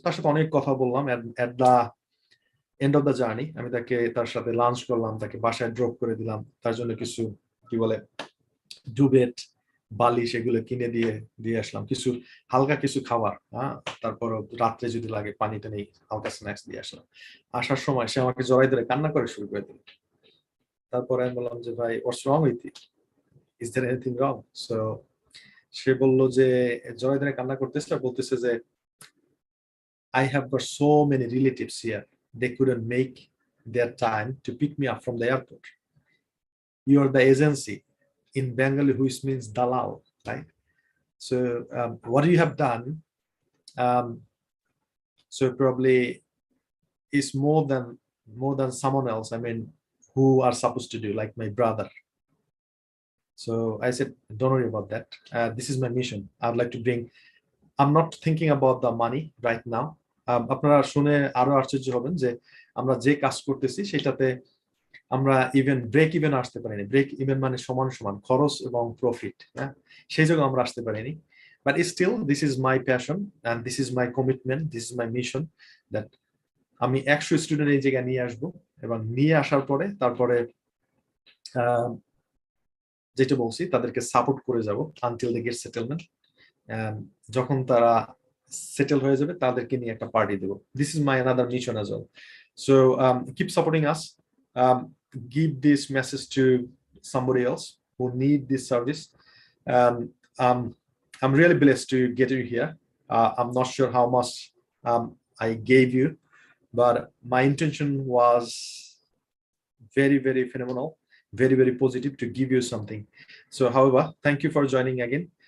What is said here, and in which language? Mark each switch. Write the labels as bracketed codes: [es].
[bn] তার সাথে অনেক কথা বললাম। [en] at the end of the journey [bn] আমি তার সাথে লাঞ্চ করলাম, তাকে বাসায় ড্রপ করে দিলাম, তার জন্য কিছু কি বলে ডুবেট, বালি সেগুলো কিনে দিয়ে আসলাম, কিছু হালকা কিছু খাবার, তারপর রাত্রে যদি লাগে পানিটা নেই, হালকা স্ন্যাক্স দিয়ে আসলাম। আসার সময় সে আমাকে জড়াই ধরে কান্না করে শুরু করে দিল। তারপরে আমি বললাম যে ভাই [en] What's wrong with you, is there anything wrong? [bn] So সে বললো যে জড়াই ধরে কান্না করতেছে, বলতেছে যে [en] I have got so many relatives here, they couldn't make their time to pick me up from the airport. You are the agency in Bengali, which means dalal, right? So what you have done, so probably is more than someone else, I mean, who are supposed to do, like my brother. So I said, don't worry about that. This is my mission. I'd like to bring, I'm not thinking about the money right now. [bn] আপনারা শুনে আরো আশ্চর্য হবেন যে আমরা যে কাজ করতেছি সেটাতে আমরা ইভেন ব্রেক ইভেন আসতে পারিনি। ব্রেক ইভেন মানে সমান সমান খরচ এবং প্রফিট, হ্যাঁ, সেই জায়গায় আমরা আসতে পারিনি। [en] but still this is my passion and this is my commitment, this is my mission, that [bn] আমি 100 স্টুডেন্ট এই জায়গায় নিয়ে আসবো, এবং নিয়ে আসার পরে তারপরে যেটা বলছি তাদেরকে সাপোর্ট করে যাব [en] Until they get settlement. [bn] যখন তারা সেটেল হয়ে যাবে তাদেরকে নিয়ে একটা party Dev. [en] This is my another mission as well. So keep supporting us, give this message to somebody else who need this service. I'm really blessed to get you here. I'm not sure how much I gave you, but my intention was very, very phenomenal, very, very positive to give you something. So however, thank you for joining again.